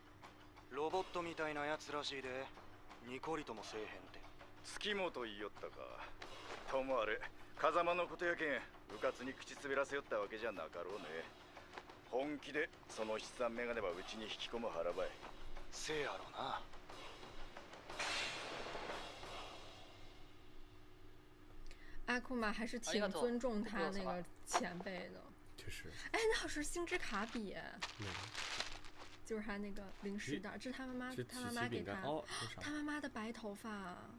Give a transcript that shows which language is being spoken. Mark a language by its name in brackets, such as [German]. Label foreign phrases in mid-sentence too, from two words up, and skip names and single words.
[Japanese] ロボットみたいなやつらしいで、ニコリともせえへんって。月本言いよったか。ともあれ、風間のことやけん、うかつに口滑らせよったわけじゃなかろうね。本気でその七三メガネはうちに引き込む腹ばい。せやろな。 [Chinese] 阿库玛还是挺尊重他那个前辈的。确实。哎，那好是星之卡比。就是他那个零食袋，这是他妈妈给他，他妈妈的白头发。